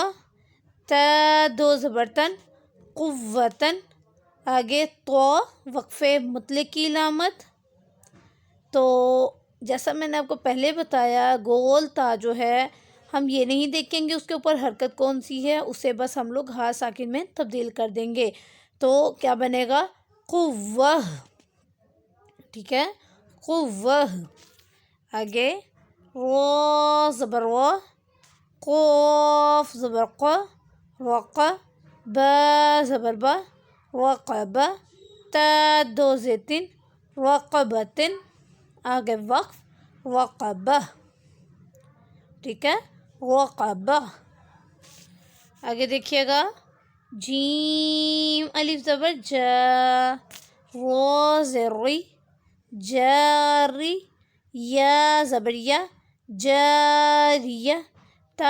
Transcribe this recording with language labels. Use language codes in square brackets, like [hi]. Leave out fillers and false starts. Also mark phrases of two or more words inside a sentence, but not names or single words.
[ur] تا دو زبر تن، قوتن، آگے تو وقفے مطلق کی علامت، تو جیسا میں نے آپ کو پہلے بتایا گول تا جو ہے ہم یہ نہیں دیکھیں گے اس کے اوپر حرکت کون سی ہے، اسے بس ہم لوگ ہا ساکن میں تبدیل کر دیں گے، تو کیا بنے گا قوہ، ٹھیک ہے، قوہ، آگے را زبر وا، قاف زبر قا، رقا، با زبر با، رقبہ، تا دو زیتن، رقبتن، آگے وقف رقبہ، ٹھیک ہے، رقبہ، آگے دیکھیے گا جیم الف زبر جا، را زیر ری، جاری، یا زبر یا، جاریہ، تا